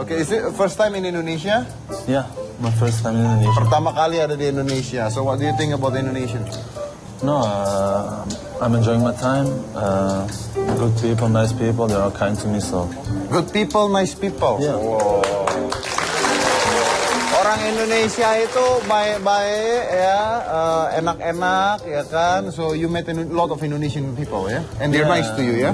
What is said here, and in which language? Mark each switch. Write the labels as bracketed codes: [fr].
[en] Okay, is it first time in Indonesia? Yeah, my first time in Indonesia. [id] Pertama kali ada di Indonesia. [en] So what do you think about Indonesia? No, I'm enjoying my time. Good people, nice people, they are kind to me, so. Good people, nice people. Yeah. Wow. [id] Orang Indonesia itu baik-baik ya, enak-enak ya kan. [en] So you met a lot of Indonesian people ya, and they're nice to you ya.